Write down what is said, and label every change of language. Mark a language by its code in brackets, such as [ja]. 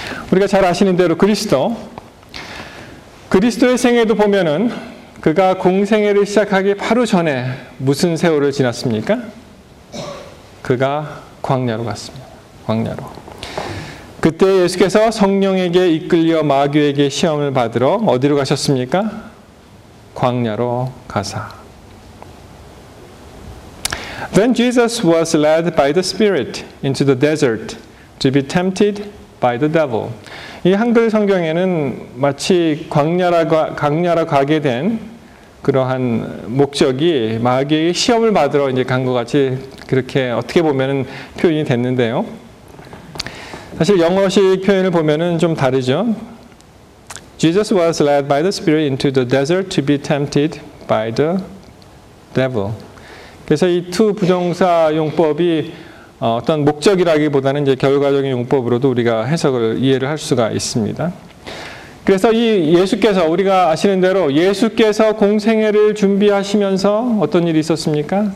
[ko] 우리가 잘 아시는 대로 그리스도의 생애도 보면은 그가 공생애를 시작하기 바로 전에 무슨 세월을 지났습니까? 그가 광야로 갔습니다. 광야로. 그때 예수께서 성령에게 이끌려 마귀에게 시험을 받으러 어디로 가셨습니까? 광야로 가사. [en] Then Jesus was led by the Spirit into the desert to be tempted by the devil. [ko] 이 한글 성경에는 마치 광야로 가게 된 그러한 목적이 마귀의 시험을 받으러 이제 간 것 같이 그렇게 어떻게 보면은 표현이 됐는데요. 사실 영어식 표현을 보면은 좀 다르죠. [en] Jesus was led by the Spirit into the desert to be tempted by the devil. [ko] 그래서 이 to 부정사 용법이 어떤 목적이라기보다는 이제 결과적인 용법으로도 우리가 해석을 이해를 할 수가 있습니다. 그래서 이 예수께서 우리가 아시는 대로 예수께서 공생애를 준비하시면서 어떤 일이 있었습니까?